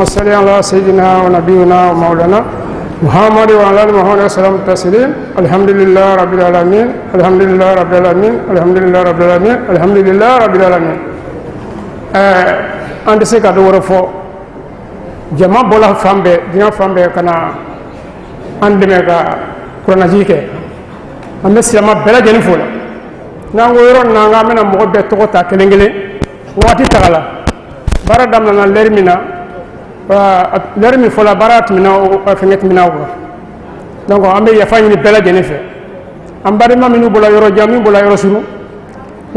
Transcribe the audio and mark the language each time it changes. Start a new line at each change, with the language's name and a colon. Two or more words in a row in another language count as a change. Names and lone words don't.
Arabic: صل على سيدنا ونبينا ومولانا محمد وعلى ال محمد وسلم تسليم الحمد لله رب العالمين الحمد لله رب العالمين الحمد لله رب العالمين الحمد لله رب العالمين
Bambara: ande se ka do woro fo jama bola fambe dina fambe kana ande me ka kurannaji kɛ an bɛ silama bɛɛ lajɛlen fo la n'an ko yɔrɔ na an bɛna mɔgɔ bɛɛ tɔgɔ ta kelen kelen waati taga la baara daminɛna lɛri min na lɛri min fɔla baara tɛmɛna fɛngɛ tɛmɛna o kan donc an bɛ yafa ɲini bɛɛ lajɛlen fɛ an balima minnu bɔra yɔrɔ jan min bɔra yɔrɔ suru u